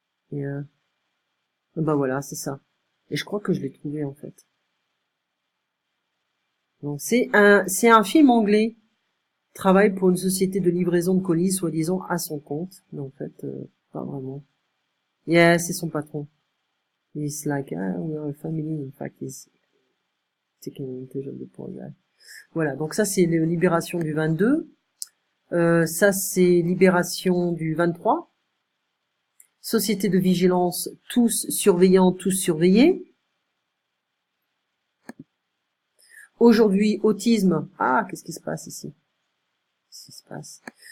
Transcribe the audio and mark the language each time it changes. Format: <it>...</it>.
<fr>Bah voilà, c'est ça. Et je crois que je l'ai trouvé en fait. Donc c'est un film anglais. Travaille pour une société de livraison de colis, soi-disant à son compte, mais en fait, pas vraiment.</fr> <en>Yeah,</en> <fr>c'est son patron.</fr> <en>He's like, we are a family. In fact, he's taking advantage of the poor guy.</en> <fr>Voilà, donc ça c'est Libération du 22. Ça c'est Libération du 23. Société de vigilance, tous surveillants, tous surveillés. Aujourd'hui, autisme. Ah, qu'est-ce qui se passe ici? Qu'est-ce qui se passe?</fr>